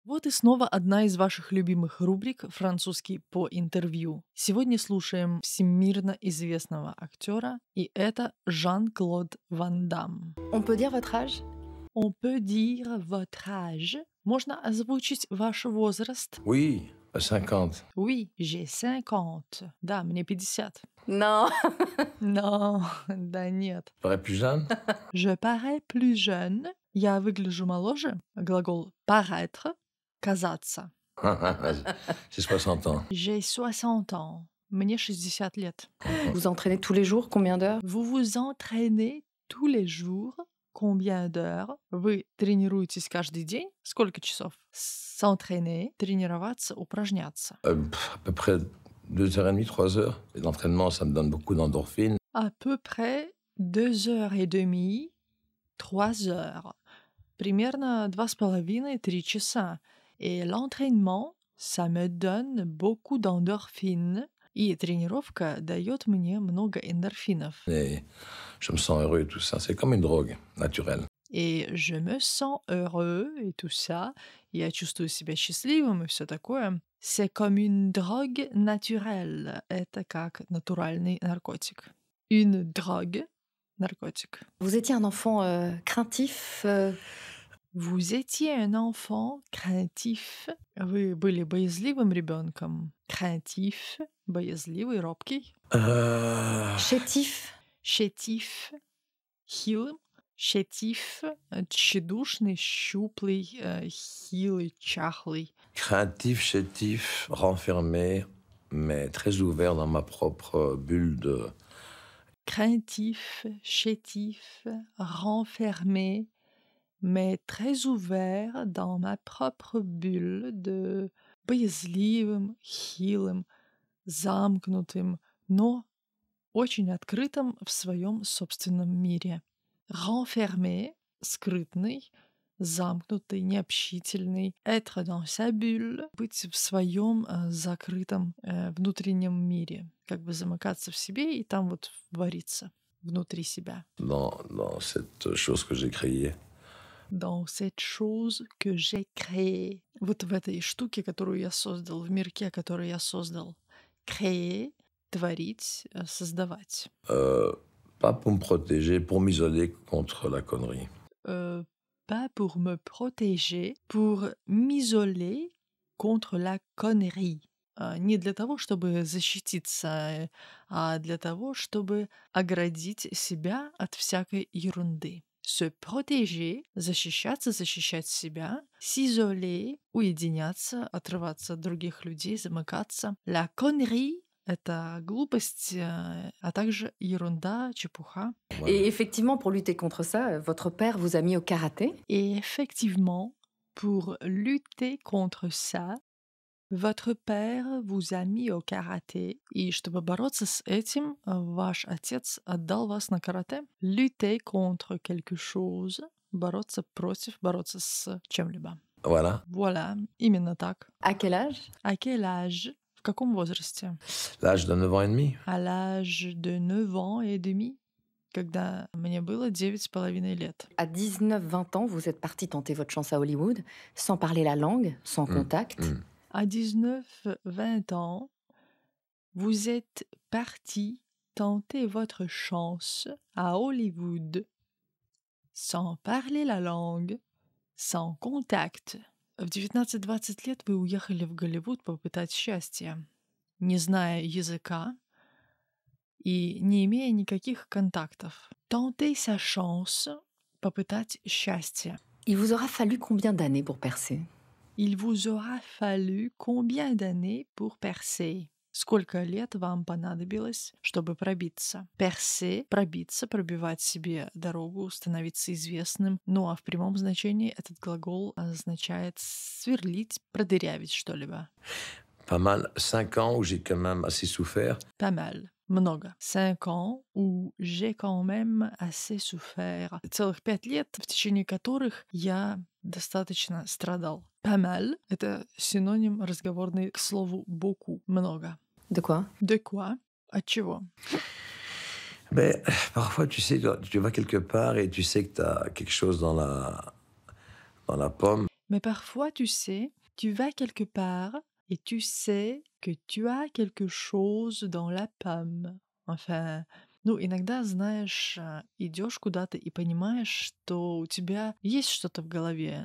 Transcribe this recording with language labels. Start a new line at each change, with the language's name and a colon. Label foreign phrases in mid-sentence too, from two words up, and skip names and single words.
Russian: Вот и снова одна из ваших любимых рубрик «Французский по интервью». Сегодня слушаем всемирно известного актера, и это Жан-Клод Ван Дам.
French: On peut dire votre âge? On peut dire votre âge.
Russian: Можно озвучить ваш возраст?
French: Oui, 50. Oui, j'ai 50.
Russian: Да, мне 50.
French: Non.
Russian: Но, да нет.
French: Je parais plus jeune? Je parais plus jeune.
Russian: Я выгляжу моложе. Глагол paraître — казаться.
French: J'ai 60 ans. J'ai 60 ans.
Russian: Мне 60 лет.
French: Vous entraînez tous les jours combien d'heures? Vous vous entraînez tous les jours. Combien d'heures?
Russian: Вы тренируетесь каждый день? Сколько часов? S'entraîner, тренироваться, упражняться.
French: À peu près 2h30, 3h. Et l'entraînement, ça me donne beaucoup d'endorphines. À peu près 2h30, 3h.
Russian: Примерно 2,5-3 часа.
French: Et l'entraînement, ça me donne beaucoup d'endorphines.
Russian: И тренировка дает мне много эндорфинов.
French: Et je me sens heureux et tout ça. C'est comme une drogue naturelle. Et je me sens heureux et tout ça.
Russian: Я чувствую себя счастливым и все такое.
French: C'est comme une drogue naturelle.
Russian: Это как натуральный наркотик.
French: Une drogue — наркотик. Vous étiez un enfant craintif? Vous étiez un enfant craintif.
Russian: Вы были боязливым ребенком. Craintif — боязливый, робкий.
French: Chétif?
Russian: Chétif — хилым. Chétif — тщедушный, щуплый, хилый, чахлый.
French: Craintif, chétif, renfermé, mais très ouvert dans ma propre bulle de... Craintif, chétif, renfermé, mais très ouvert dans ma propre bulle de
Russian: боязливым, хилым, замкнутым, но очень открытым в своем собственном мире. Renfermé — скрытный, замкнутый, необщительный.
French: Être dans sa bulle —
Russian: быть в своем закрытом внутреннем мире. Как бы замыкаться в себе и там вот вариться внутри себя.
French: Dans cette chose que j'ai créée. Dans cette chose que j'ai créée.
Russian: Вот в этой штуке, которую я создал, в мирке, который я создал. Créer — творить, создавать.
French: Pas pour me protéger, pour m'isoler contre la connerie. Pas pour me protéger, pour m'isoler contre la connerie.
Russian: Не для того, чтобы защититься, а для того, чтобы оградить себя от всякой ерунды.
French: Se protéger —
Russian: защищаться, защищать себя. S'isoler — уединяться, отрываться от других людей, замыкаться.
French: La connerie —
Russian: это глупость, а также ерунда, чепуха.
French: Voilà. Et effectivement, pour lutter contre ça, votre père vous a mis au karaté? Et effectivement, pour lutter contre ça, votre père vous a mis au karaté.
Russian: И чтобы бороться с этим, ваш отец отдал вас на карате.
French: Lutter contre quelque chose —
Russian: бороться против, бороться с чем-либо.
French: Voilà. Voilà,
Russian: именно так.
French: À quel âge? À quel âge?
Russian: В каком возрасте?
French: L'âge de 9 ans et demi. À l'âge de 9 ans et demi,
Russian: когда мне было 9,5 лет.
French: À 19-20 ans, vous êtes parti tenter votre chance à Hollywood, sans parler la langue, sans contact. À 19-20 ans, vous êtes parti tenter votre chance à Hollywood, sans parler la langue, sans contact.
Russian: В 19-20 лет вы уехали в Голливуд попытать счастья, не зная языка и не имея никаких контактов.
French: Tenter sa chance —
Russian: попытать счастье.
French: Il vous aura fallu combien d'années pour percer? Il vous aura fallu combien d'années pour percer?
Russian: Сколько лет вам понадобилось, чтобы пробиться? Percer — пробиться, пробивать себе дорогу, становиться известным. Ну а в прямом значении этот глагол означает сверлить, продырявить что-либо.
French: Pas mal. 5 ans où j'ai quand même assez souffert. Pas mal. Много. 5 ans, où j'ai quand même assez souffert.
Russian: Целых 5 лет, в течение которых я достаточно страдал.
French: Pas mal —
Russian: это синоним разговорный к слову beaucoup — много.
French: De quoi? De quoi?
Russian: От чего?
French: Mais parfois, tu vas quelque part et tu sais que tu as quelque chose dans la pomme. Mais parfois, tu sais, tu vas quelque part et tu sais que tu as quelque chose dans la pomme. Enfin,
Russian: ну, иногда, знаешь, идешь куда-то и понимаешь, что у тебя есть что-то в голове.